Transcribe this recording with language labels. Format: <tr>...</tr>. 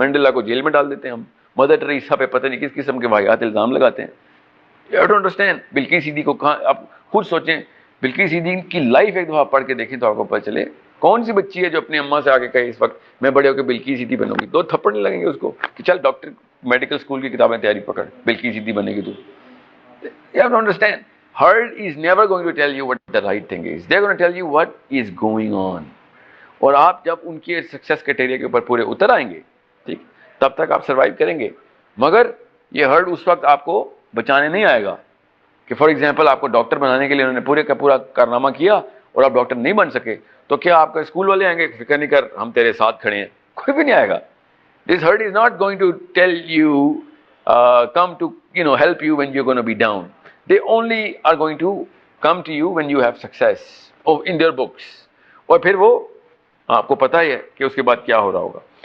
<ur>Mandela کو jail میں ڈال دیتے ہیں ہم, مدر ٹریسا پہ پتہ نہیں کس قسم کے واقعات الزام لگاتے ہیں.</ur> <en>You don't understand.</en> <ur>Bilqis Siddiqui کو کہاں, آپ خود سوچیں, بلقیس صدیقی کی لائف ایک دفعہ پڑھ کے دیکھیں تو آپ کو پتہ چلے کون سی بچی ہے جو اپنی اماں سے آ کے کہے اس وقت میں بڑے ہو کے بلقیس صدیقی بنوں گی. 2 تھپڑ نہیں لگیں گے اس کو کہ چل ڈاکٹر میڈیکل اسکول کی کتابیں تیاری پکڑ, بلقیس صدیقی بنے گی تو.</ur> <en>You have to understand, herd is never going to tell you what the right thing is. They're going to tell you what is going on.</en> <ur>اور آپ جب ان کے سکسیس کرائٹیریا کے اوپر پورے اتر آئیں گے, ٹھیک, تب تک آپ سروائیو کریں گے. مگر یہ ہرڈ اس وقت آپ کو بچانے نہیں آئے گا کہ</ur> <en>for example</en> <ur>آپ کو ڈاکٹر بنانے کے لیے انہوں نے پورے کا پورا کارنامہ کیا اور آپ ڈاکٹر نہیں بن سکے, تو کیا آپ کا اسکول والے آئیں گے فکر نہیں کر ہم تیرے ساتھ کھڑے ہیں؟ کوئی بھی نہیں آئے گا.</ur> <en>This herd is not going to tell you, come to, help you when you're going to be down. They only are going to come to you when you have success in their books.</en> <ur>اور پھر وہ آپ کو پتہ ہی ہے کہ اس کے بعد کیا ہو رہا ہوگا.</ur>